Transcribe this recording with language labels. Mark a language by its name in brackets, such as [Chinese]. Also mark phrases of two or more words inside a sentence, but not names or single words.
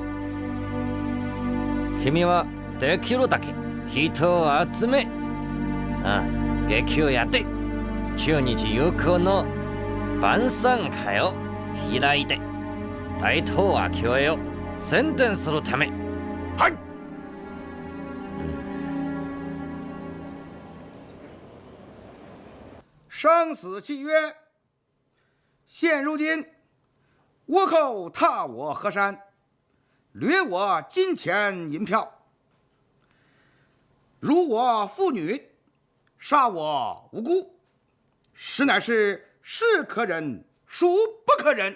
[Japanese] 君はできるだけ人を集め、劇をやって中日友好の晩餐会を開いて大東亜共栄を宣伝するため。はい。 [Chinese] 生死契约，现如今倭寇踏我河山，掠我金钱银票，辱我妇女，杀我无辜，实乃是是可忍，孰不可忍。